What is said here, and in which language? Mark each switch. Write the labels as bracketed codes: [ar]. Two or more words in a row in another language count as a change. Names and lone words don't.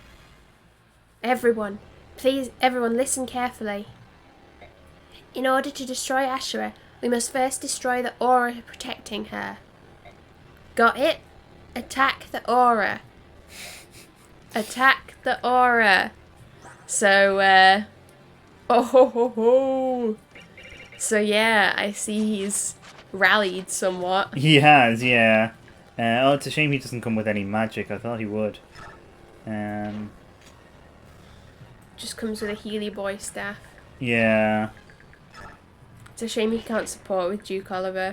[en] Everyone, please, everyone listen carefully. In order to destroy Ashura, we must first destroy the aura protecting her. Got it? Attack the aura. Attack the aura. So, oh ho ho ho. So yeah, I see he's rallied somewhat. He has, yeah. Oh, it's a shame he doesn't come with any magic. I thought he would. Just comes with a Healy Boy staff. Yeah. It's a shame he can't support with Duke Oliver.